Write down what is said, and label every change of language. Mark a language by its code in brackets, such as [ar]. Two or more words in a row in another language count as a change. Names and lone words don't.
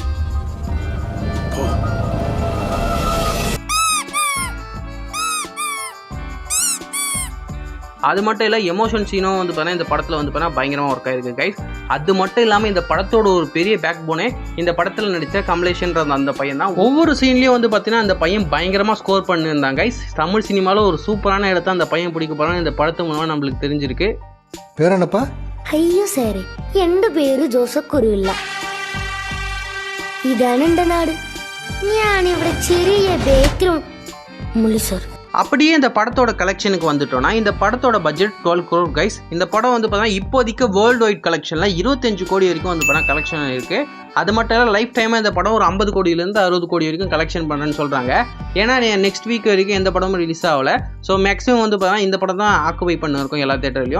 [ta] அது மட்டும் இல்லை, எமோஷன் சீனும் வந்து பார்த்தீங்கன்னா இந்த படத்தில் வந்து பார்த்தீங்கன்னா பயங்கரமாக ஒர்க் ஆயிருக்கு கைஸ். அது மட்டும் இல்லாமல் இந்த படத்தோட ஒரு பெரிய பேக் போனே இந்த படத்தில் நடித்த கமலேஷன்ற அந்த பையன் தான். ஒவ்வொரு சீன்லேயும் வந்து பார்த்தீங்கன்னா அந்த பையன் பயங்கரமாக ஸ்கோர் பண்ணியிருந்தாங்க கைஸ். தமிழ் சினிமாவில் ஒரு சூப்பரான இடத்த அந்த பையன் பிடிக்க போகிறான்னு இந்த படத்து மூலமாக நம்மளுக்கு தெரிஞ்சிருக்கு. பேர் என்னப்பா? [ml] അയ്യോ സാറേ, എന്റെ പേര് ജോസഫ് കുരുവില്ല. ഇതാണ് എന്റെ നാട്. ഞാനിവിടെ ചെറിയ ബേക്കറും മുള്ളി സാർ. [ta] அப்படியே இந்த படத்தோட கலெக்ஷனுக்கு வந்துட்டோம்னா இந்த படத்தோட பட்ஜெட் 12 crore கைஸ். இந்த படம் வந்து பார்த்தீங்கன்னா இப்போதைக்கு [en] world wide collection [ta] 25 கோடி வரைக்கும் வந்து பார்த்தீங்கன்னா கலெக்ஷன் இருக்குது. அது மட்டும் இல்லை, லைஃப் டைமாக இந்த படம் ஒரு 50 கோடியிலேருந்து 60 கோடி வரைக்கும் கலெக்ஷன் பண்ணுறேன்னு சொல்கிறாங்க. ஏன்னா [en] next week [ta] வரைக்கும் எந்த படமும் ரிலீஸ் ஆகலை. [en] so maximum [ta] வந்து பார்த்தீங்கன்னா இந்த படம் தான் ஆக்குபை பண்ணிருக்கோம் எல்லா தேட்டர்லையும்.